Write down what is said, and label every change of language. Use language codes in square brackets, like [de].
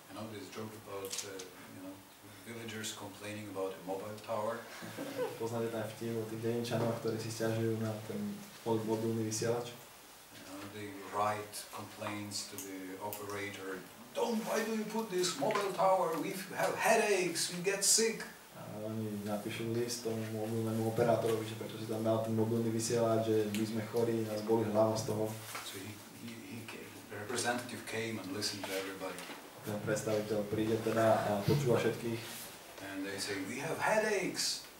[en] This joke about villagers complaining about a mobile tower. [sk] Poznáte ten vtip o tých dedinčanoch, ktorí si sťažujú na ten mobilný vysielač? [en] They write complaints to the operator. Why do you put this mobile tower? We have headaches, we get sick. [sk] A oni napíšu list tomu mobilnému operátorovi, že prečo si tam dal ten mobilný vysielač, že my sme chorí, nás boli hlava z toho. [en] So the representative came and listened to everybody. [sk] Ten predstaviteľ príde teda a počúva všetkých. [en] And they say, we have headaches.